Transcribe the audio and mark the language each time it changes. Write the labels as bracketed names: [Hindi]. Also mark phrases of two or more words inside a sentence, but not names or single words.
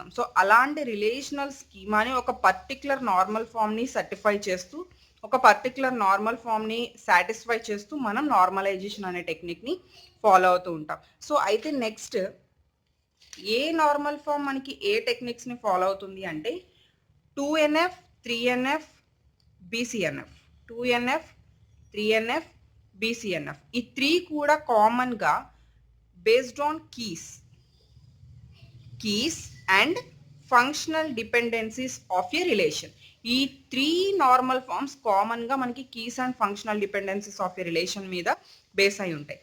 [Telugu] సో అలాంటి రిలేషనల్ స్కీమాని ఒక [English] particular normal [Telugu] ఫామ్ని సర్టిఫై చేస్తూ ఒక [English] particular normal [Telugu] ఫామ్ని సాటిస్ఫై చేస్తూ మనం నార్మలైజేషన్ అనే టెక్నిక్ని ఫాలో అవుతూ ఉంటాం. సో అయితే నెక్స్ట్ ఏ [English] normal form [Telugu] మనకి ఏ టెక్నిక్స్ని ఫాలో అవుతుంది అంటే 2NF 3NF BCNF 2NF 3NF BCNF ఈ 3 కూడా కామన్గా [English] based on keys and functional dependencies of a relation. [Telugu] ఈ 3 [English] normal forms [Telugu] కామన్గా మనకి [English] keys and functional dependencies of a relation [Telugu] మీద బేస్ అయి ఉంటాయి.